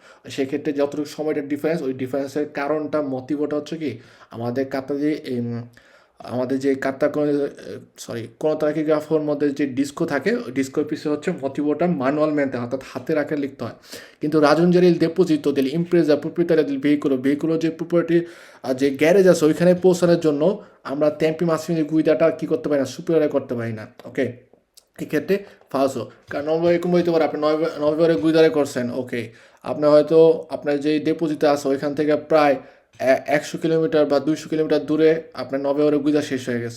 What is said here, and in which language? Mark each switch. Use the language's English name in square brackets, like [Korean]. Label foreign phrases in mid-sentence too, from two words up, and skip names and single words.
[Bangla] সেক্ষেত্রে যতটুকু সময়টা ডিফারেন্স, ওই ডিফারেন্সের কারণটা মোটিভটা হচ্ছে কি, আমাদের কাতা যে আমাদের যে কাতা কোনো তাকিগ্রাফের মধ্যে যে ডিস্কো থাকে, ওই ডিস্কোর পিছনে হচ্ছে মোটিভটা ম্যানুয়ালমেন্টে, অর্থাৎ হাতের আঁকে লিখতে হয়। কিন্তু [Italian] raggiungere il deposito dell'impresa proprietaria del veicolo [Bangla] যে প্রপার্টি যে গ্যারেজ আছে ওইখানে পৌঁছানোর জন্য আমরা [Italian] tempi massimi guida [Bangla] কি করতে পারি না, সুপিরিয়র করতে পারি না। ওকে, এক্ষেত্রে ফালসো। কারণ নভেম্বর এরকম হইতে পারে আপনি নভেম্বরে গুইদারে করছেন, ওকে, আপনি হয়তো আপনার যে ডেপোজিটে আছে ওইখান থেকে প্রায় 100 কিলোমিটার বা 200 কিলোমিটার দূরে আপনার নভেম্বরে গুইদা শেষ হয়ে গেছে।